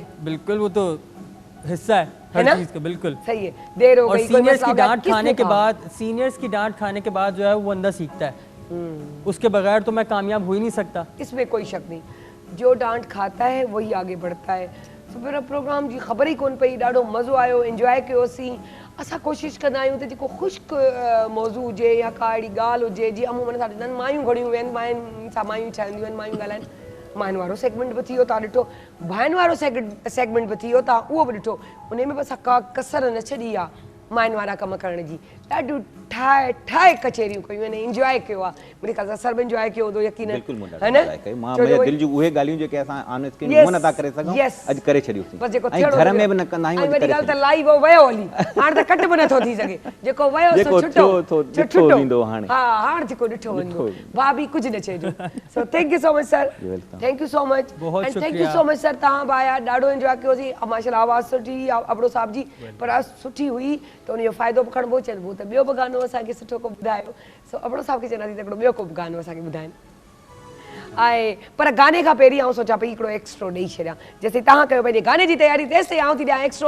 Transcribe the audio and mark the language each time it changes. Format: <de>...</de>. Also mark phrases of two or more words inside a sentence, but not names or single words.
<hi>बिल्कुल, वो तो हिस्सा है हर चीज का। बिल्कुल सही है, देर हो गई। सीनियर्स की डांट खाने के बाद जो है वो बंदा सीखता है, उसके बगैर तो मैं कामयाब हो ही नहीं सकता, इसमें कोई शक नहीं। जो डांट खाता है वही आगे बढ़ता है।</hi> <sd>सुबह प्रोग्राम जी ख़बर ही कोन पई, ॾाढो मज़ो आयो, एंजॉय कयोसीं। असां कोशिशि कंदा आहियूं त जेको ख़ुश्क मौज़ू हुजे या का अहिड़ी ॻाल्हि हुजे, जीअं अमूमन सां ॾिसनि मायूं घणियूं वेहनि, मायुनि सां मायूं ठहंदियूं आहिनि, मायूं ॻाल्हाइनि। मायुनि वारो सेगमेंट बि थी वियो, तव्हां ॾिठो। भाइनि वारो सेगमेंट बि थी वियो, तव्हां उहो बि ॾिठो। उन में बि असां का कसर न छॾी आहे मायुनि वारा कम करण जी। ॾाढियूं ठाहे ठाहे कचेरियूं कयूं आहिनि, इंजॉय कयो आहे। मुंहिंजे ख़्याल सां सभु इंजॉय कयो हूंदो यकीन, बिल्कुलु मुंडा है न? कई मां छो जो मुंहिंजे उहे- दिलि जूं उहे ॻाल्हियूं जेके असां</sd> <en>on screen Yes,</en> <sd>उहो नथा करे सघूं,</sd> <en>yes.</en> <sd>अॼु करे छॾियूंसीं। बस जेको ऐं थियणो घर हुयो। में बि न कंदा आहियूं, ऐं अॼु वॾी करे ॻाल्हि त छॾियूं। लाइव वयो हली, हाणे त कट बि नथो थी सघे, जेको वयो जेको सो छुटो थियो, थो छो ॾिठो छुटो वेंदो हाणे। हा, हाणे जेको ॾिठो वञो, ॾिठो। भाभी कुझु न चइजो।</sd> <en>so thank you so much sir, You're welcome. Thank you so much,</en> <hi>बहुत</hi> <en>and thank you</en> <hi>शुक्रिया।</hi> <en>so much sir,</en> <sd>तव्हां बि आया, ॾाढो इंजॉय कयोसीं। माशाल्लाह आवाज़ सुठी, अबड़ो साहब जी पर सुठी हुई, त उनजो फ़ाइदो बि खणिबो, चइबो त ॿियो बि गानो असांखे सुठो को ॿुधायो। सो अबड़ो साहब खे चवंदासीं त हिकिड़ो ॿियो को बि गानो असांखे ॿुधाइनि। ऐं पर गाने खां पहिरीं आउं सोचां पई हिकिड़ो एक्स्ट्रो ॾेई छॾियां, जेसीं तव्हां कयो पंहिंजे गाने जी तयारी, तेसिताईं आउं थी ॾियां एक्स्ट्रो।</sd>